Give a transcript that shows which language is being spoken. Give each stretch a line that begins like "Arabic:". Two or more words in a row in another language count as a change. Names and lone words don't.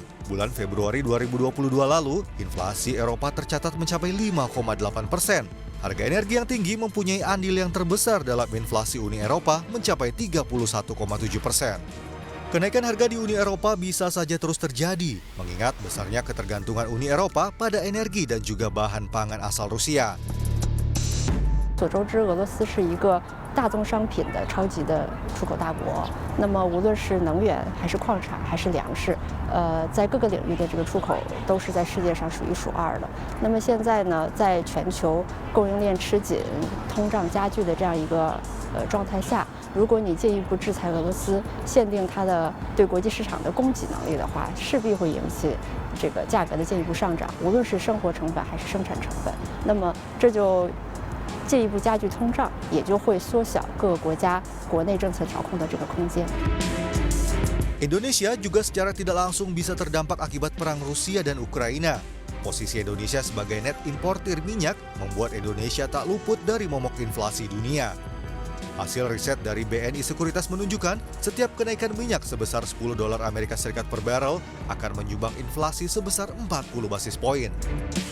Indonesian: Bulan Februari 2022 lalu, inflasi Eropa tercatat mencapai 5,8%. Harga energi yang tinggi mempunyai andil yang terbesar dalam inflasi Uni Eropa mencapai 31,7%. Kenaikan harga di Uni Eropa bisa saja terus terjadi, mengingat besarnya ketergantungan Uni Eropa pada energi dan juga bahan pangan asal Rusia.
Chinese: 所周知，俄罗斯是一个大宗商品的超级的出口大国。那么，无论是能源还是矿产还是粮食，在各个领域的这个出口都是在世界上数一数二的。那么现在呢，在全球供应链吃紧、通胀加剧的这样一个状态下，如果你进一步制裁俄罗斯，限定它的对国际市场的供给能力的话，势必会引起这个价格的进一步上涨，无论是生活成本还是生产成本。那么这就进一步加剧通胀，也就会缩小各个国家国内政策调控的这个空间。
Indonesian: Indonesia juga secara tidak langsung bisa terdampak akibat perang Rusia dan Ukraina. Posisi Indonesia sebagai net importir minyak membuat Indonesia tak luput dari momok inflasi dunia. Hasil riset dari BNI Sekuritas menunjukkan setiap kenaikan minyak sebesar $10 Amerika Serikat per barrel akan menyumbang inflasi sebesar 40 basis poin.